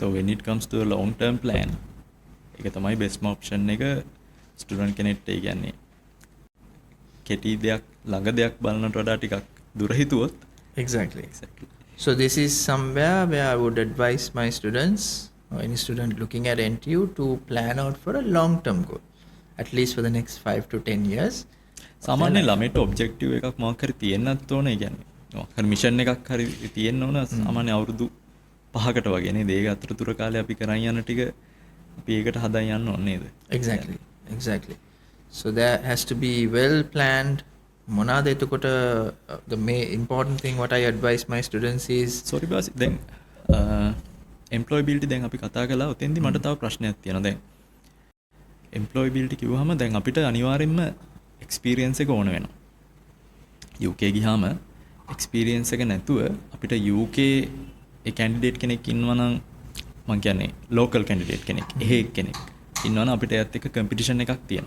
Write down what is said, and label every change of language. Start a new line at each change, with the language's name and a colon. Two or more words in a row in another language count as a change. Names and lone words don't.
English: So when it comes to a long term plan
Sinhala: ඒක තමයි
English: best option
Sinhala: එක ස්ටුඩන්ට් කෙනෙක්ට ඒ කියන්නේ කෙටි දෙයක් ළඟ දෙයක් බලනට වඩා ටිකක් දුර හිතුවොත්
English: exactly. So this is somewhere where I would advise my students or any student looking at NTU to plan out for a long term goal at least for the next 5 to 10 years.
Sinhala: සාමාන්‍ය ළමයට ඔබ්ජෙක්ටිව් එකක් මොකක් හරි තියෙන්නත් ඕනේ. ඒ කියන්නේ මොකක් හරි මිෂන් එකක් හරි තියෙන්න ඕන. සාමාන්‍ය අවුරුදු 5කට වගේ නේද? ඒක අතරතුර කාලේ අපි කරන් යන ටික අපි ඒකට හදා යන්න ඕනේ නේද?
English: Exactly. So there has to be well planned.
Sinhala: මොනවාද එතකොට
English: the main important thing what I advise my students is sorry boss
Sinhala: දැන් employability දැන් අපි කතා කළා. උතෙන්දි මට තව ප්‍රශ්නයක් තියෙනවා. දැන් employability කිව්වහම දැන් අපිට අනිවාර්යෙන්ම experience එක ඕන වෙනවා. UK ගියාම experience එක නැතුව අපිට UK ඒ candidate කෙනෙක් ඉන්නවා නම් මං කියන්නේ
English: local candidate
Sinhala: කෙනෙක් එහෙ කෙනෙක් ඉන්නවා නම් අපිට එයත් එක්ක competition එකක් තියෙනවා.